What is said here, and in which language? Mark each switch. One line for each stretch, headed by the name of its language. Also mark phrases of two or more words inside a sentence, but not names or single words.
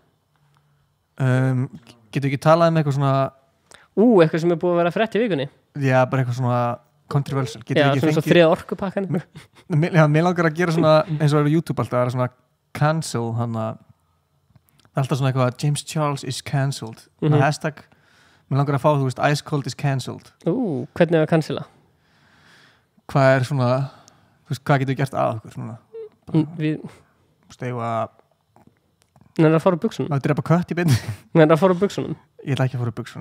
Icelandic: Getur ekki talað um eitthvað svona... eitthvað sem er búið að vera frétt í vikunni. Já, bara eitthvað svona controversial. Já, svona svo 3 orkupakkan. Mér langar að gera svona, eins og er á YouTube alltaf, það er svona cancel, það er alltaf svona eitthvað
English: James Charles is cancelled.
Icelandic: Hashtag, mér langar að fá, þú veist,
English: Ice Cold is cancelled.
Icelandic: Hvernig er að cancela? Hvað er svona, þú veist, hvað getur við gert að okkur svona? Við... Stegu að... Nei, það er að fara úr buksunum. Það er að drepa kött í beinni. Nei, það er að fara úr buksunum. Ég ætla ekki að fara úr buksunum.